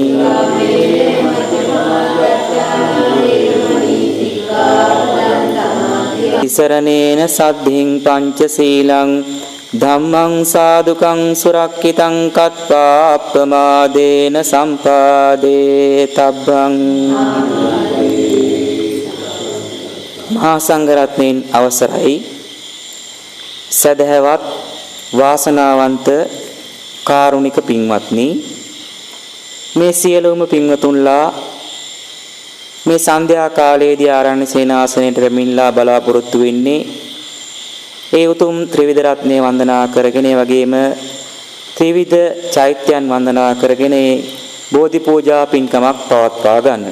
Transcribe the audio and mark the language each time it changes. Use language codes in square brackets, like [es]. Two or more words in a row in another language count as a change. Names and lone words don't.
[pi] ඉසරණේන සද්ධින් පංචශීලං ධම්මං සාදුකං සුරක්ඛිතං කତ୍වා අප්පමාදේන සම්පාදේ තබ්බං [si] මහා සංඝරත්නයන් අවසරයි සදහවත් වාසනාවන්ත කාරුණික පින්වත්නි මේ සියලුම පින්වතුන්ලා මේ සන්ධ්‍යා කාලයේදී ආරණ්‍ය සේනාසනයට පැමිණලා බලාපොරොත්තු වෙන්නේ ඒ උතුම් ත්‍රිවිධ රත්නය වන්දනා කරගෙන ඒ වගේම ත්‍රිවිධ චෛත්‍යයන් වන්දනා කරගෙන බෝධි පූජා පින්කමක් පවත්වා ගන්නට.